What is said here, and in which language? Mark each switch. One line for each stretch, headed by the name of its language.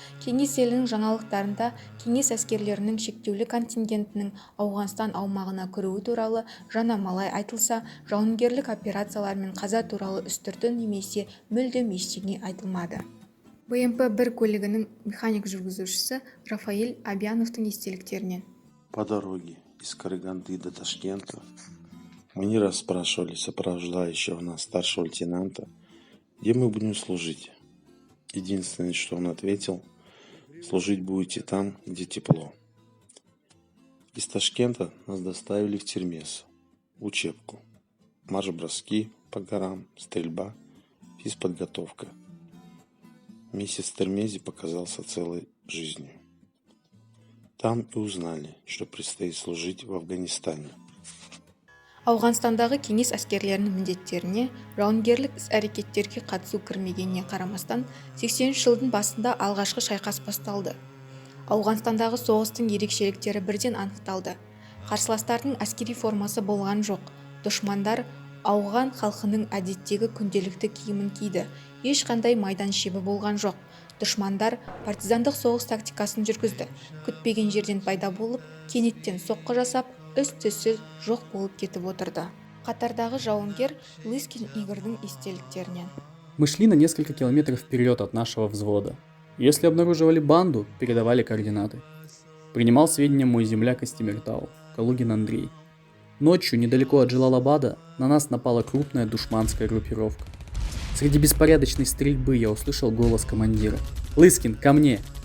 Kazakh: Кеңес елінің жаңалықтарында кеңес әскерлерінің шектеулі контингентінің Ауғанстан аумағына кіруі туралы жанамалай айтылса, жауынгерлік операциялар мен қаза туралы үстірті немесе мүлдем ештеңе айтылмады. БМП-1 көлігінің механик жүргізушісі Рафаэль Абьяновтың естеліктерінен.
Russian: По дороге из Караганды до Ташкента мы не раз спрашивали сопровождающего нас старшего лейтенанта, где мы будем служить. Единственное, что он ответил: служить будете там, где тепло. Из Ташкента нас доставили в Термез, учебку, марш-броски по горам, стрельба, физподготовка. Месяц в Термезе показался целой жизнью. Там и узнали, что предстоит служить в Афганистане.
Kazakh: Ауғанстандағы кеңес әскерлерінің міндеттеріне жауынгерлік іс-әрекеттерге қатысу кірмегеніне қарамастан, 80 жылдың басында алғашқы шайқас басталды. Ауғанстандағы соғыстың ерекшеліктері бірден анықталды. Қарсыластардың әскери формасы болған жоқ. Дұшмандар ауған халқының әдеттегі күнделікті киімін киді. Ешқандай майдан шебі болған жоқ. Дұшмандар партизандық соғыс тактикасын жүргізді. Күтпеген жерден пайда болып, кенеттен соққы жасап, үсті-түссіз жоқ болып кетіп отырды. Қатардағы жауынгер Лыскин Игорьдің естеліктерінен.
Russian: Мы шли на несколько километров вперед от нашего взвода. Если обнаруживали банду, передавали координаты. Принимал сведения мой земляк из Темиртау, Калугин Андрей. Ночью, недалеко от Джалалабада, на нас напала крупная душманская группировка. Среди беспорядочной стрельбы я услышал голос командира. «Лыскин, ко мне!»